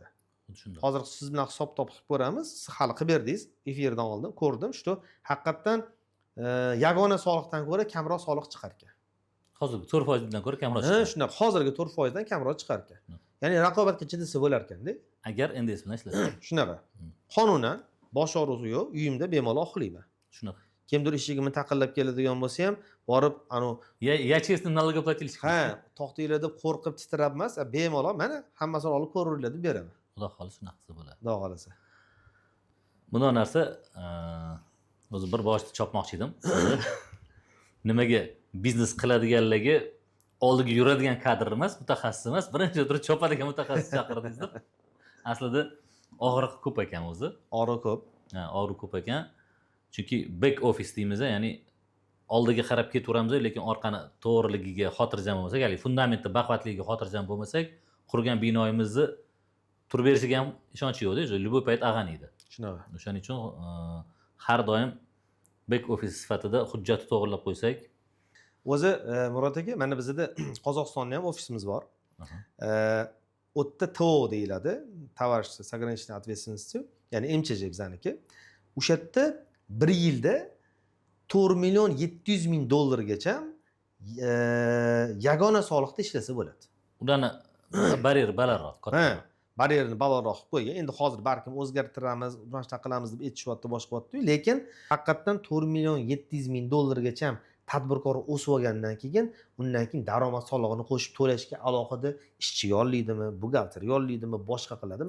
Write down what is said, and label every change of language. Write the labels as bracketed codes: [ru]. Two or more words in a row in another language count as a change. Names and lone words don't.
[uz] Hozir siz bilan hisob topib ko'ramiz. Siz hali qilib berdingiz, efirdan oldin ko'rdim, shu haqiqatan yagona soliqdan ko'ra kamroq soliq chiqar ekan. Hozirgi 4% dan ko'ra kamroq chiqadi. Shunday, hozirgi 4% dan kamroq chiqar ekan. Ya'ni raqobatga chidasa bo'lar ekan-da. Agar NDS bilan ishlasa. Shunaqa. Qonunan boshqaruvi yo'q, uyimda bemalol uxlayman. Shunaqa. Kimdir ishigimni taqillab keladigan bo'lsa ham, borib [ru] я честно налогоплательщик. [uz] Ha, to'xtaylar deb qo'rqib titrab emas, bemalol mana hammasini olib ko'ringlar deb beraman. Xudo xolisa shunaqa bo'ladi. Xudo xolisa. Bunday narsa o'zi bir boshda chopmoqchi edim. Nimaga biznes qiladiganlarga oldiga yuradigan kadr emas, mutaxassis emas, birinchi turib chopadigan mutaxassis chaqirdingiz deb. Aslida og'riq ko'p ekan o'zi. Og'riq ko'p. Ha, og'riq ko'p ekan. Chunki [en] back office [uz] deymiz, ya'ni oldiga qarab ketaveramiz, lekin orqani to'g'riligiga xotirjam bo'lmasak, ya'ni fundamentda baquvvatligiga xotirjam bo'lmasak, qurgan binoyimizni turib berishiga ham ishonch yo'qda, любой payt ag'anaydi. Shunaqa. O'shaning uchun har doim [en] back office [uz] sifatida hujjatni to'g'rilab qo'ysak. O'zi Murod aka, mana bizda Qozog'istonda ham ofisimiz bor. O'tda TO deyiladi, [ru] товарищество с ограниченной ответственностью. [uz] ya'ni MChJ bizaniki. O'sha yerda 1 yilda 4.700.000 yagona soliqda ishlasa bo'ladi. Ularni baryer balandroq, Ha, katta. baryerini balandroq qilib qo'ygan. Endi hozir balkim o'zgartiramiz, boshqa qilamiz deb aytishyapti, boshqayapti, lekin haqiqatdan 4.700.000 tadbirkor o'sib olgandan keyin, undan keyin daromad solig'ini qo'shib to'lashga alohida ishchi yollaydimi, buxgalter yollaydimi, boshqa qiladimi?